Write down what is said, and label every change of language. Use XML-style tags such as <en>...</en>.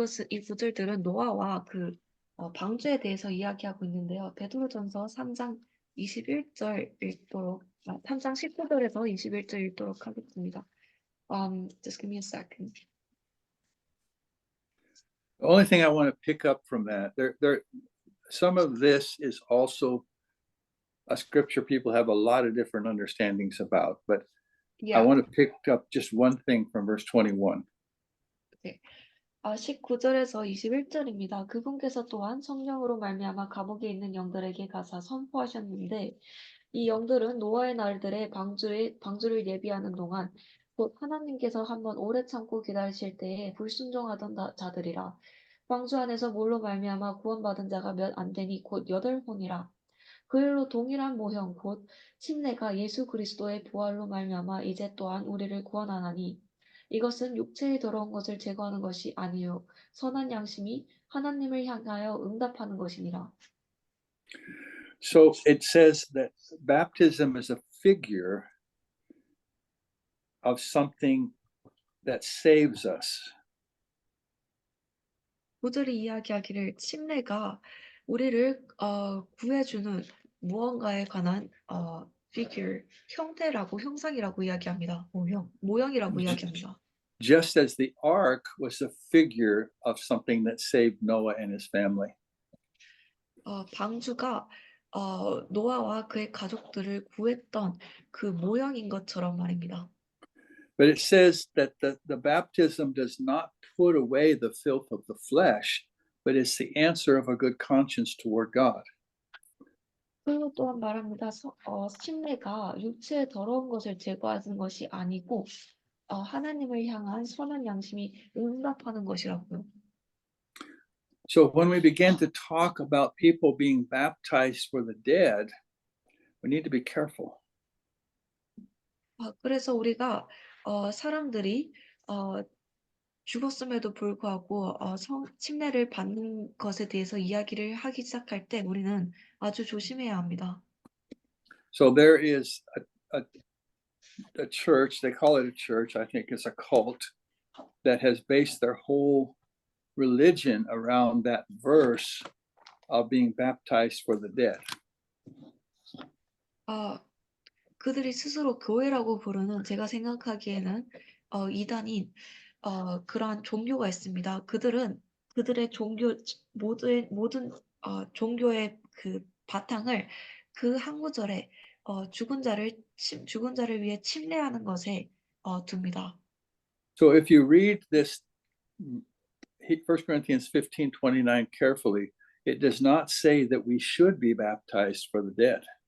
<ko>이 구절들은 노아와 그 방주에 대해서 이야기하고 있는데요. 베드로전서 3장 21절 읽도록 3장 19절에서 21절 읽도록 하겠습니다.</ko> <en>Just give me a second. The only thing I want to pick up from that, some of this is also a scripture people have a lot of different understandings about, but Yeah. I want to pick up just one thing from verse 21.</en> <ko>19절에서 21절입니다. 그분께서 또한 성령으로 말미암아 감옥에 있는 영들에게 가사 선포하셨는데 이 영들은 노아의 날들에 방주를 예비하는 동안 곧 하나님께서 한번 오래 참고 기다리실 때에 불순종하던 자들이라. 방주 안에서 뭘로 말미암아 구원받은 자가 몇 안 되니 곧 8혼이라. 그 일로 동일한 모형 곧 침례가 예수 그리스도의 부활로 말미암아 이제 또한 우리를 구원하나니 이것은 육체의 더러운 것을 제거하는 것이 아니요 선한 양심이 하나님을 향하여 응답하는 것이니라.</ko> <en>So it says that baptism is a figure of something that saves us.</en> <ko>구절이 이야기하기를 침례가 우리를 구해주는 무언가에 관한 figure, 형상이라고 이야기합니다. 모형이라고 이야기합니다.</ko> <en>Just as the ark was a figure of something that saved Noah and his family.</en> <ko>방주가 노아와 그의 가족들을 구했던 그 모형인 것처럼 말입니다.</ko> <en>But it says that the baptism does not put away the filth of the flesh, but it's the answer of a good conscience toward God.</en> <ko>그리고 또한 말합니다. 침례가 육체의 더러운 것을 제거하는 것이 아니고 하나님을 향한 선한 양심이 응답하는 것이라고요.</ko> <en>So when we begin to talk about people being baptized for the dead, we need to be careful.</en> <ko>그래서 우리가 사람들이 죽었음에도 불구하고 침례를 받는 것에 대해서 이야기를 하기 시작할 때 우리는 아주 조심해야 합니다.</ko> <en>So there is a church, they call it a church, I think it's a cult, that has based their whole religion around that verse of being baptized for the dead.</en> <ko>그들이 스스로 교회라고 부르는 제가 생각하기에는 이단인 그러한 종교가 있습니다. 그들의 모든 종교의 그 바탕을 그 한 구절에 죽은 자를 위해 침례하는 것에 둡니다.</ko> <en>So if you read this 1 Corinthians 15:29 carefully, it does not say that we should be baptized for the dead.</en>